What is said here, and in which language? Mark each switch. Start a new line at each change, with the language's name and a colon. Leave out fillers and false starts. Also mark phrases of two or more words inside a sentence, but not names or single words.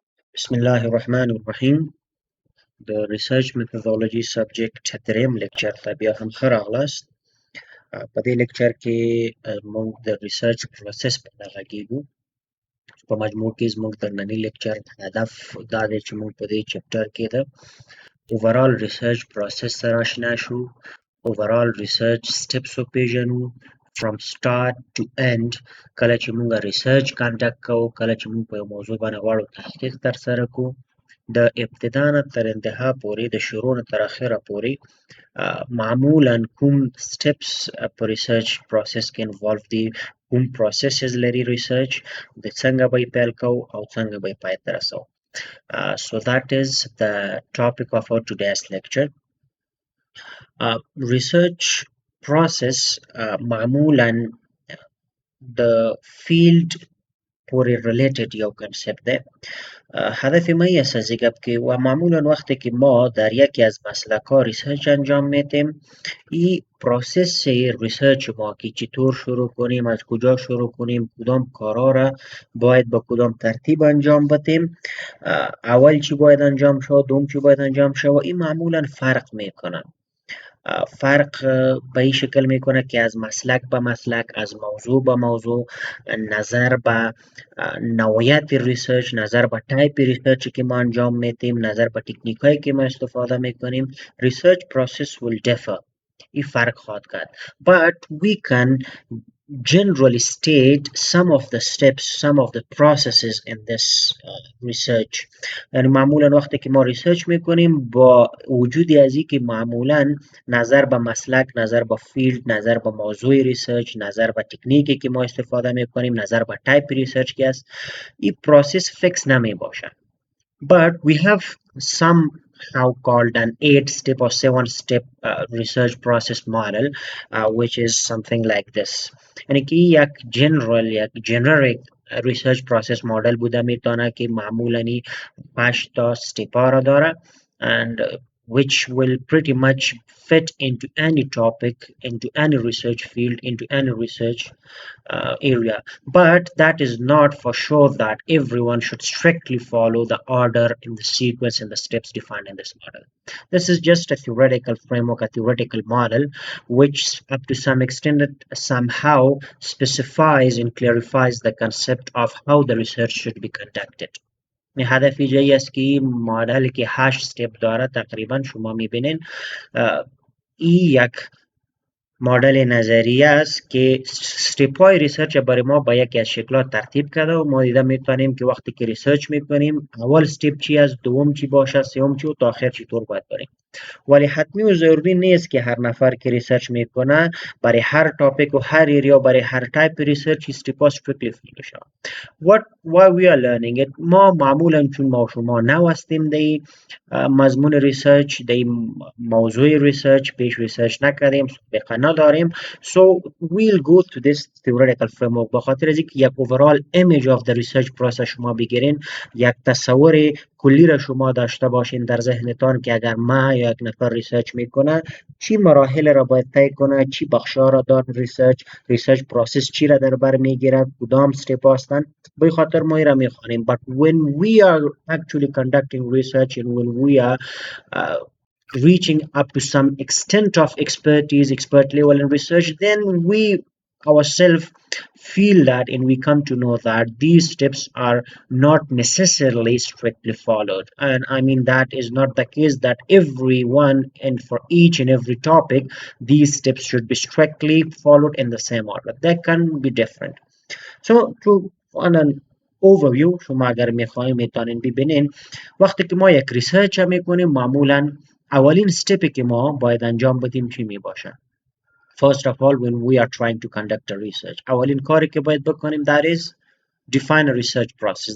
Arabic: بسم الله الرحمن الرحيم.
English: The research methodology subject
Pashto: دریم lecture ته بیا هم ښه راغلاست. په دې lecture کې موږ د research process په اړه غږیږو. په مجموع کې زموږ د ننني lecture هدف دا دی چې موږ په دې chapter کې د
English: overall research process
Pashto: سره آشنا شو. overall research steps وپېژنو from start to end. کله چې موږ
English: research conduct
Pashto: کوو، کله چې موږ په یو موضوع باندې غواړو تحقیق ترسره کړو، د ابتدا نه تر انتها پورې، د شروع نه تر اخره پورې معمولا کوم steps په
English: research process
Pashto: کې involve دي، کوم processes لري research، د څنګه به یې پیل کوو او څنګه به یې پای ته رسوو.
English: So that is the topic of our today's lecture. Research process
Pashto: معمولا د field پورې related یو concept ده.
Persian: هدف ما این است از که و معمولا وقتی که ما در یکی از مسلک‌ها ریسرچ انجام میدیم، این
English: process research
Persian: ما که چطور شروع کنیم، از کجا شروع کنیم، کدام کارا را باید با کدام ترتیب انجام بدیم، اول چی باید انجام شود، دوم چی باید انجام شود، این معمولا فرق میکنه. فرق به این شکل میکنه که از مسلک به مسلک، از موضوع به موضوع، نظر به نوعیت ریسرچ، نظر به
English: type research
Persian: که ما انجام میدیم، نظر به تکنیک هایی که ما استفاده میکنیم،
English: research process will differ.
Persian: این فرق خواهد کرد.
English: But we can generally state some of the steps, some of the processes in this research.
Persian: یعنی معمولا وقتی که ما ریسرچ میکنیم، با وجود از این که معمولا نظر به مسلک، نظر به فیلد، نظر به موضوع ریسرچ، نظر به تکنیکی که ما استفاده میکنیم، نظر به
English: type research
Persian: که است، این
English: process fix
Persian: نمی باشه.
English: But we have somehow called an 8-step or 7-step research process model, which is something like this.
Persian: یعنی که یک
English: general، یک generic research process model
Persian: بوده میتونه که معمولاً 8 تا step ها را داره
English: and which will pretty much fit into any topic, into any research field, into any research area. But that is not for sure that everyone should strictly follow the order in the sequence and the steps defined in this model. This is just a theoretical framework, a theoretical model, which up to some extent somehow specifies and clarifies the concept of how the research should be conducted.
Persian: هدف جایی است که این مدل که 8 step داره تقریبا شما میبینین این یک مدل نظریه است که step های ریسرچ برای ما با یکی از شکلات ترتیب کرده و ما دیده میتونیم که وقتی که ریسرچ میکنیم اول step چی است، دوم چی باشه، سوم چی و تا آخر چطور باید بریم. ولی حتمی و ضروری نیست که هر نفر که ریسرچ میکنه برای هر تاپیک و هر ایریا، برای هر
English: type research steps strictly follow
Persian: شود.
English: why we are learning it؟
Persian: ما معمولا چون ما و شما نو هستیم دی مضمون ریسرچ، دی موضوع ریسرچ پیش ریسرچ نکردیم، سابقه نداریم،
English: so we'll go to this theoretical framework.
Persian: بخاطر از اینکه یک
English: overall image of the research process
Persian: شما بگیرین، یک تصور کلی را شما داشته باشین در ذهنتان که اگر ما یا یک نفر ریسرچ میکنه چی مراحل را باید طی کنه، چی بخشا را دار
English: research process
Persian: چی را در بر میگیره، کدام استپ هستند، به خاطر ما را میخوانیم.
English: But when we are actually conducting research and when we are reaching up to some extent of expertise, expert level in research, then we ourselves feel that and we come to know that these steps are not necessarily strictly followed. And I mean that is not the case that everyone and for each and every topic these steps should be strictly followed in the same order. They can be different. So to on an overview
Persian: شما اگر میخوایم میتونین ببینین وقتی که ما یک ریسرچ میکنیم معمولا اولین step که ما باید انجام بدیم چی میباشه؟
English: First of all, when we are trying to conduct a research,
Persian: اولین کاری که باید بکنیم
English: that is define a research process.